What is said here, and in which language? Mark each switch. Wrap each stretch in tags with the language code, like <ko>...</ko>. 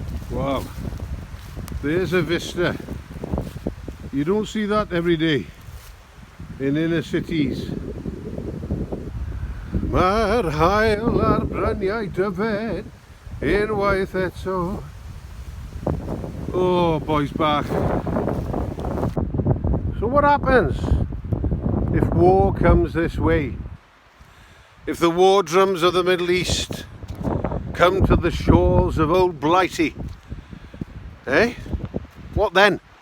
<en>Wow, there's a vista. You don't see that every day in inner cities.</en> <cy>Mae'r haul a'r bryniau dyfed unwaith eto.</cy> <en>Oh, boys back. So what happens if war comes this way? If the war drums of the Middle East come to the shores of old Blighty? Eh? What then?</en>